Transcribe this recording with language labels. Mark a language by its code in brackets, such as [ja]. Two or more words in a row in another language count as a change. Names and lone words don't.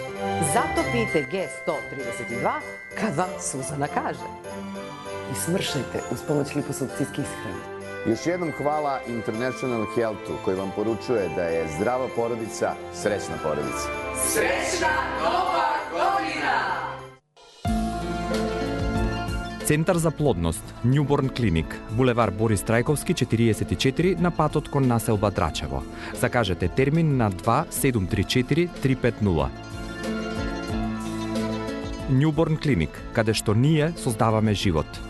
[sr] Zato pijte G132 kad vam Suzana kaže. I smršajte uz pomoć liposukcijske ishrane. Još jednom hvala International Healthu koji vam poručuje da je zdrava porodica srećna porodica. Srećna nova godina! [mk] Центар за плодност, Newborn Clinic, булевар Борис Трајковски 44 на патот кон населба Драчево. Закажете термин на 2734 350. Newborn Clinic, каде што ние создаваме живот.